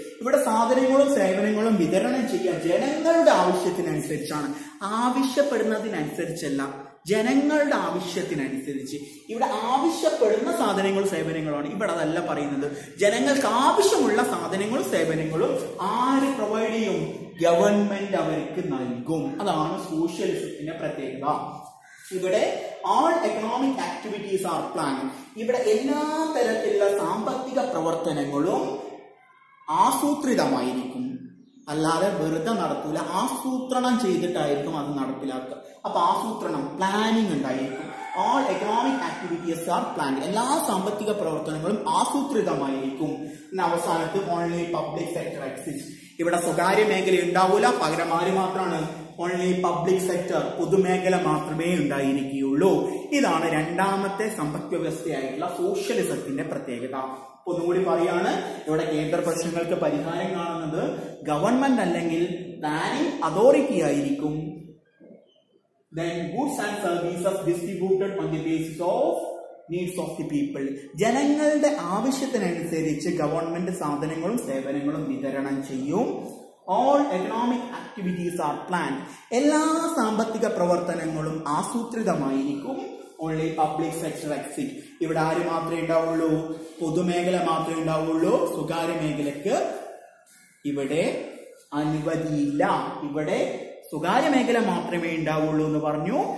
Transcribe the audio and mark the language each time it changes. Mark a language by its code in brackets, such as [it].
[ml] ഇവിടെ സാധനങ്ങളും സേവനങ്ങളും വിതരണം ചെയ്യുക ജനങ്ങളുടെ ആവശ്യത്തിനനുസരിച്ചാണ്, ആവശ്യപ്പെടുന്നതിനനുസരിച്ചല്ല, ജനങ്ങളുടെ ആവശ്യത്തിനനുസരിച്ച്. ഇവിടെ ആവശ്യപ്പെടുന്ന സാധനങ്ങളും സേവനങ്ങളുമാണ്. ഇവിടെ അതല്ല പറയുന്നത്. ജനങ്ങൾക്ക് ആവശ്യമുള്ള സാധനങ്ങളും സേവനങ്ങളും ആര് പ്രൊവൈഡ് ചെയ്യും? ഗവൺമെന്റ് അവർക്ക് നൽകും. അതാണ് സോഷ്യലിസത്തിന്റെ പ്രത്യേകത. [en] ഇവിടെ all economic activities are planned. [ml] ഇവിടെ എല്ലാ തരത്തിലുള്ള സാമ്പത്തിക പ്രവർത്തനങ്ങളും ആസൂത്രിതമായിരിക്കും. അല്ലാതെ വെറുതെ നടത്തൂല. ആസൂത്രണം ചെയ്തിട്ടായിരിക്കും അത് നടപ്പിലാക്കുക. അപ്പൊ ആസൂത്രണം, പ്ലാനിങ് ഉണ്ടായിരിക്കും. [en] all economic activities are planned. [ml] എല്ലാ സാമ്പത്തിക പ്രവർത്തനങ്ങളും ആസൂത്രിതമായിരിക്കും. അവസാനത്ത് [en] Only public sector exist. [ml] ഇവിടെ സ്വകാര്യ മേഖല ഉണ്ടാവൂല. പകരം ആര് മാത്രമാണ്? [en] only public sector, [ml] പൊതുമേഖല മാത്രമേ ഉണ്ടായിരിക്കുകയുള്ളൂ. ഇതാണ് രണ്ടാമത്തെ സമ്പദ് വ്യവസ്ഥയായിട്ടുള്ള സോഷ്യലിസത്തിന്റെ പ്രത്യേകത. ഒന്നുകൂടി പറയാണ്, ഇവിടെ കേന്ദ്ര പ്രശ്നങ്ങൾക്ക് പരിഹാരം കാണുന്നത് ഗവൺമെന്റ് അല്ലെങ്കിൽ പ്ലാനിംഗ് അതോറിറ്റി ആയിരിക്കും. [en] Then goods and services distributed on the basis of needs of the people. [ml] ജനങ്ങളുടെ ആവശ്യത്തിനനുസരിച്ച് ഗവൺമെന്റ് സാധനങ്ങളും സേവനങ്ങളും വിതരണം ചെയ്യും. [en] All economic activities are planned. [ml] എല്ലാ സാമ്പത്തിക പ്രവർത്തനങ്ങളും ആസൂത്രിതമായിരിക്കും. [en] Only public sector exit. [ml] ഇവിടെ ആര് മാത്രമേ ഉണ്ടാവുള്ളൂ? പൊതുമേഖല മാത്രമേ ഉണ്ടാവുള്ളൂ. സ്വകാര്യ മേഖലക്ക് ഇവിടെ അനുമതിയില്ല. ഇവിടെ സ്വകാര്യ മേഖല മാത്രമേ ഉണ്ടാവുള്ളൂ എന്ന് പറഞ്ഞു.